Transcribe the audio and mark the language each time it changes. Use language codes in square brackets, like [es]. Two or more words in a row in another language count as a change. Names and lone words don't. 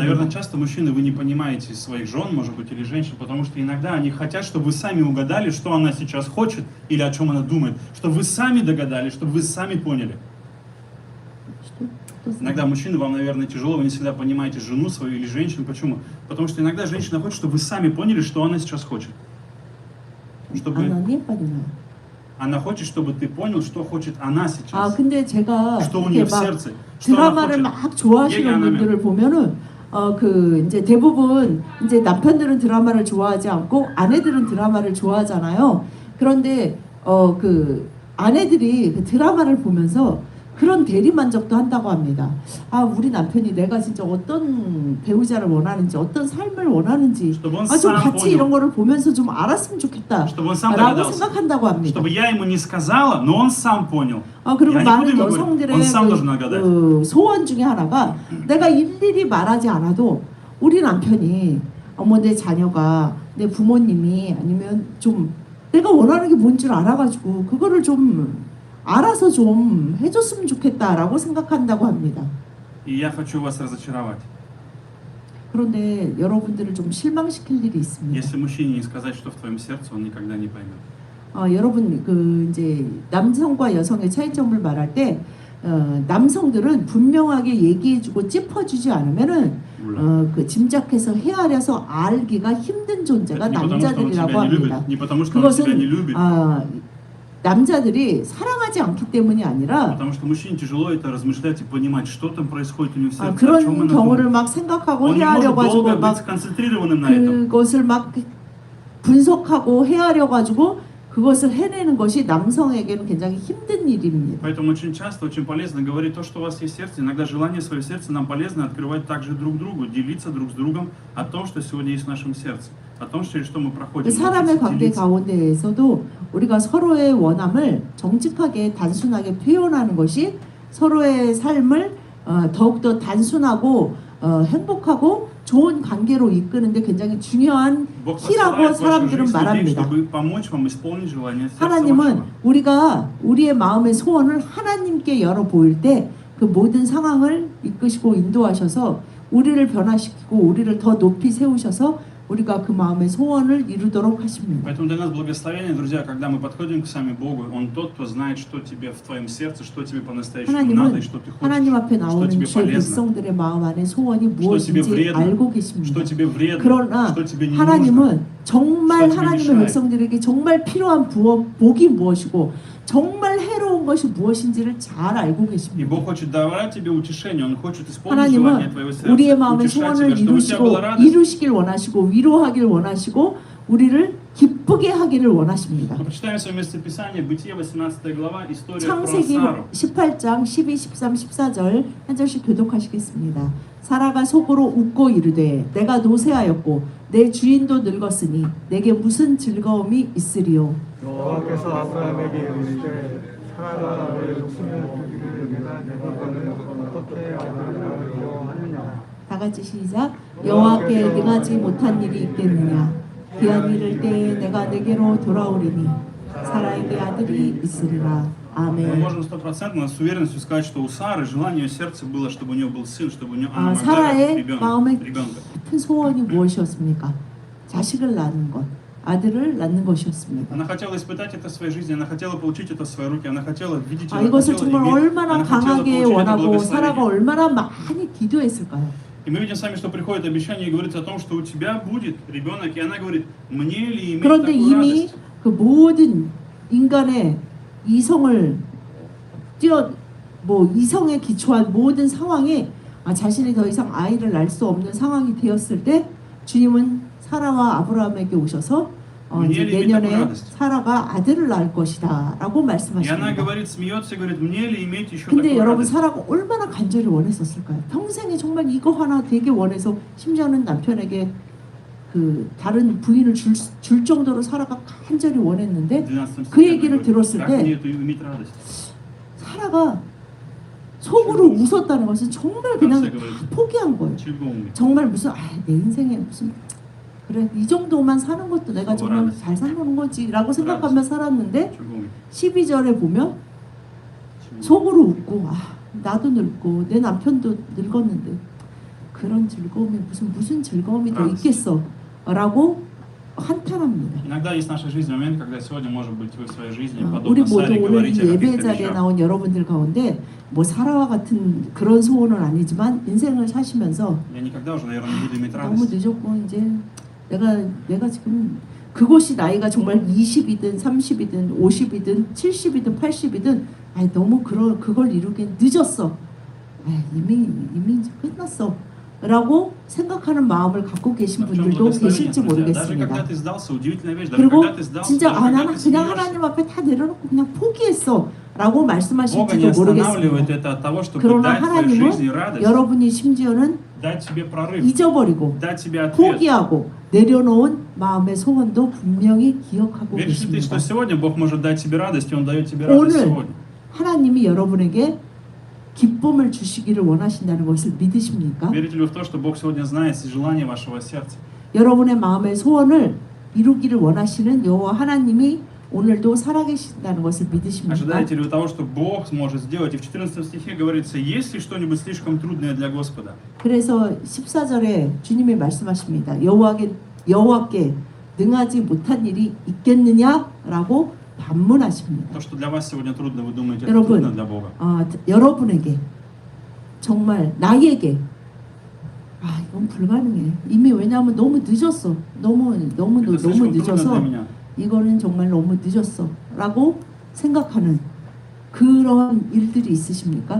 [ru] Наверное, часто мужчины, вы не понимаете своих жен, может быть, или женщин, потому что иногда они хотят, чтобы вы сами угадали, что она сейчас хочет или о чем она думает, чтобы вы сами догадались, чтобы вы сами поняли. Иногда мужчины, вам, наверное, тяжело, вы не всегда понимаете жену свою или женщину. Почему? Потому что иногда женщина хочет, чтобы вы сами поняли, что она сейчас хочет. Чтобы [ko] 아니 빠지나. [ru] она хочет, чтобы ты понял, что хочет она сейчас. [ko] 근데 제가 [ru] Что у [ko] 이렇게 [ru] нее в [ko] 막 [ru] сердце. Что она [ko] 드라마를 [ru] хочет. [ko] 막 좋아하시는 분들을 보면은 그 이제 대부분 이제 남편들은 드라마를 좋아하지 않고 아내들은 드라마를 좋아하잖아요. 그런데 그 아내들이 그 드라마를 보면서 그런 대리만족도 한다고 합니다. 우리 남편이 내가 진짜 어떤 배우자를 원하는지 어떤 삶을 원하는지 [ru] Чтобы он [ko] 좀 [ru] сам [ko] 같이 [ru] понял. [ko] 이런 거를 보면서 좀 알았으면 좋겠다 [ru] Чтобы он сам [ko] 라고 [ru] догадался. [ko] 생각한다고 합니다. [ru] Чтобы я ему не сказала, но он сам понял. [ko] 그리고 [ru] Я не [ko] 많은 [ru] буду ему говорить. [ko] 여성들의 [ru] Он сам должен догадаться. [ko] 그 소원 중에 하나가 내가 일일이 말하지 않아도 우리 남편이 내 자녀가 내 부모님이 아니면 좀 내가 원하는 게 뭔 줄 알아가지고 그거를 좀 알아서 좀 해줬으면 좋겠다라고 생각한다고 합니다. [ru] И я хочу вас разочаровать. [ko] 그런데 여러분들을 좀 실망시킬 일이 있습니다. [ru] Если мужчине не сказать, что в твоем сердце, он никогда не поймет. [ko] 여러분 그 이제 남성과 여성의 차이점을 말할 때 남성들은 분명하게 얘기해주고 짚어주지 않으면은 그 짐작해서 헤아려서 알기가 힘든 존재가 [ru] Не потому, что он тебя [ko] 남자들이라고 [ru] не любит, [ko] 합니다. [ru] не потому, что он тебя не [ko] 그것은 [ru] любит, [ko] 남자들이 사랑하지 않기 때문이 아니라 [ru] потому что мужчине тяжело это размышлять и понимать, что там происходит у него в сердце, о [ko] 그런 [ru] чем она [ko] 경우를 [ru] думает. [ko] 막 생각하고 [ru] Он не может [ko] 헤아려 가지고 [ru] долго быть [ko] 막 [ru] сконцентрированным на этом. [ko] 그것을 막 분석하고 헤아려 가지고 그것을 해내는 것이 남성에게는 굉장히 힘든 일입니다. [ru] Поэтому очень часто, очень полезно говорить то, что у вас есть в сердце. Иногда желание свое сердце нам полезно открывать также друг другу, делиться друг с другом о том, что сегодня есть в нашем сердце, о том, через что мы проходим. [ko] 사람의 [ru] Научиться [ko] 관계 [ru] делиться. [ko] 가운데에서도 우리가 서로의 원함을 정직하게 단순하게 표현하는 것이 서로의 삶을 더욱더 단순하고 행복하고 좋은 관계로 이끄는데 굉장히 중요한 [ru] Бог [ko] 키라고 [ru] посылает в вашу [ko] 사람들은 [ru] жизнь людей, [ko] 말합니다. [ru] чтобы помочь вам исполнить желание сердца [ko] 하나님은 [ru] вашего. [ko] 우리가 우리의 마음의 소원을 하나님께 열어 보일 때 그 모든 상황을 이끄시고 인도하셔서 우리를 변화시키고 우리를 더 높이 세우셔서 우리가 그 마음의 소원을 이루도록 하십니다. [ru] Поэтому для нас благословение, друзья, когда мы подходим к сами Богу, Он тот, кто знает, что тебе в твоем сердце, что тебе по-настоящему надо и [ko] 하나님은 [ru] что ты [ko] 하나님 [ru] хочешь, [ko] 앞에 [ru] что [ko] 나오는 [ru] тебе [ko] 주의 [ru] полезно, [ko] 백성들의 마음 안에 소원이 [ru] что тебе [ko] 무엇인지 [ru] вредно, [ko] 알고 계십니다. [ru] что тебе вредно, [ko] 그러나 [ru] что тебе не нужно. [ko] 하나님은 정말 [ru] что тебе [ko] 하나님의 [ru] мешает. [ko] 백성들에게 정말 필요한 복이 무엇이고 정말 해로운 것이 무엇인지를 잘 알고 [ru] И [ko] 계십니다. [ru] Бог хочет давать тебе утешение, Он хочет исполнить желание [ko] 하나님은 [ru] твоего сердца, [ko] 우리의 마음의 [ru] утешать [ko] 소원을 [ru] тебя, чтобы у тебя была радость. [ko] 이루시길 원하시고 위로하길 원하시고 우리를 기쁘게 하기를 원하십니다. [ru] Мы прочитаем свое местописание, Бытие, 18 глава, история про [ko] 창세기 [ru] Сару. [ko] 18장 12, 13, 14절 한 절씩 교독하시겠습니다. 사라가 속으로 웃고 이르되 내가 노쇠하였고 내 주인도 늙었으니 내게 무슨 즐거움이 있으리요. 여호와께서 아브라함에게 이르시되 사라가 너의 목숨을 부리기를 내가 내 것과는 어떻게 아브라함을 하느냐. 다 같이 시작. 여호와께 능하지 못한 일이 있겠느냐. 기한 이를 때에 내가 내게로 돌아오리니 사라에게 아들이 있으리라. [ru] Мы [ko] 아멘. [ru] можем 100% с уверенностью сказать, что у Сары желание ее сердца было, чтобы у нее был сын, чтобы у нее она могла [ko] 사라의 [ru] родить [ko] 마음의 [ru] ребенка. [ko] 깊은 소원이 무엇이었습니까? 자식을 낳는 것, 아들을 낳는 것이었습니다. [ru] Она хотела испытать это в своей жизни, она хотела получить это в свои руки, она хотела видеть это, [ko] 이것을 [ru] хотела [ko] 정말 [ru] иметь, [ko] 얼마나 [ru] она хотела [ko] 강하게 [ru] получить это [ko] 원하고 사라가 [ru] благословение. [ko] 얼마나 많이 기도했을까요? [ru] И мы видим сами, что приходит обещание и говорится о том, что у тебя будет ребенок, и она говорит, мне ли иметь [ko] 그런데 [ru] такую [ko] 이미 [ru] радость? [ko] 그 모든 인간의 이성을 이성에 기초한 모든 상황에 자신이 더 이상 아이를 낳을 수 없는 상황이 되었을 때 주님은 사라와 아브라함에게 오셔서 이제 내년에 사라가 아들을 낳을 것이다라고 [ru] И она [ko] 말씀하십니다. [ru] говорит, смеется и говорит, мне ли иметь еще [ko] 근데 [ru] такую [ko] 여러분 [ru] радость? [ko] 사라가 얼마나 간절히 원했었을까요? 평생에 정말 이거 하나 되게 원해서 심지어는 남편에게 그 다른 부인을 줄 정도로 사라가 간절히 원했는데 [ru] 12 [ko] 그 얘기를 [ru] говорит, [ko] 들었을 [ru] как [ko] 때 [ru] мне это иметь радость? [ko] 사라가 속으로 웃었다는 것은 정말 그냥 다 포기한 거예요. 즐거움이. 정말 무슨 내 인생에 무슨 그래 이 정도만 사는 것도 내가 정말 잘 사는 거지라고 생각하며 살았는데 즐거움이. 12절에 보면 속으로 웃고 나도 늙고 내 남편도 늙었는데 그런 즐거움이 무슨 즐거움이 더 있겠어라고 한탄합니다. [ru] Иногда есть в нашей жизни момент, когда сегодня, может быть, вы в своей жизни [ko] 우리 [ru] подобно [ko] 모두 [ru] Саре [ko] 오늘 [ru] говорите [ko] 이 [ru] о [ko] 예배 [ru] каких-то [ko] 자리에 [ru] вещах. [ko] 나온 여러분들 가운데 뭐 사라와 같은 그런 소원은 아니지만 인생을 사시면서 [ru] Я никогда уже, наверное, не буду иметь [ko] 너무 [ru] радость. [ko] 늦었고 이제 내가 지금 그것이 나이가 정말 20이든 30이든 50이든 70이든 80이든 너무 그걸 이루기엔 늦었어. 이미 이제 끝났어. 라고 생각하는 마음을 갖고 계신 [ru] В чем [ko] 분들도 [ru] благословение, [ko] 계실지 [ru] друзья? Даже [ko] 모르겠습니다. [ru] когда ты сдался, удивительная вещь, даже [ko] 그리고 [ru] когда ты сдался, [ko] 진짜 [ru] даже когда [ko] 나는 [ru] ты [ko] 그냥 [ru] смеешься, [ko] 하나님 앞에 다 내려놓고 그냥 포기했어 라고 [ru] Бога не [ko] 말씀하실지도 [ru] останавливает [ko] 모르겠습니다. [ru] это от того, чтобы [ko] 그러나 [ru] дать твоей жизни [ko] 하나님은 [ru] радость, [ko] 여러분이 심지어는 [ru] дать тебе прорыв, [ko] 잊어버리고 [ru] дать тебе ответ. [ko] 포기하고 내려놓은 마음의 소원도 분명히 기억하고 [ru] Веришь ли ты, что [ko] 계십니다. [ru] сегодня Бог может дать тебе радость, и Он дает тебе радость [ko] 오늘 [ru] сегодня? [ko] 하나님이 여러분에게 기쁨을 주시기를 원하신다는 것을 믿으십니까? [ru] Верите ли вы в то, что Бог сегодня знает желание вашего сердца? [ko] 여러분의 마음의 소원을 이루기를 원하시는 여호와 하나님이 오늘도 살아계신다는 것을 믿으십니까? [ru] Ожидаете ли вы того, что Бог сможет сделать? И в 14 стихе говорится, есть ли что-нибудь слишком трудное для Господа? [ko] 그래서 14절에 주님이 말씀하십니다. 여호와께 능하지 못한 일이 있겠느냐라고 반문하십니다. [ru] То, что для вас сегодня трудно, вы думаете, это [ko] 여러분, [ru] трудно для Бога. [ko] 여러분에게 정말 나에게 이건 불가능해. 이미 왜냐하면 너무 늦었어. 너무 [ru] Это слишком трудно для [ko] 늦어서 [ru] меня. [ko] 이거는 정말 너무 늦었어라고 생각하는 그런 일들이 있으십니까?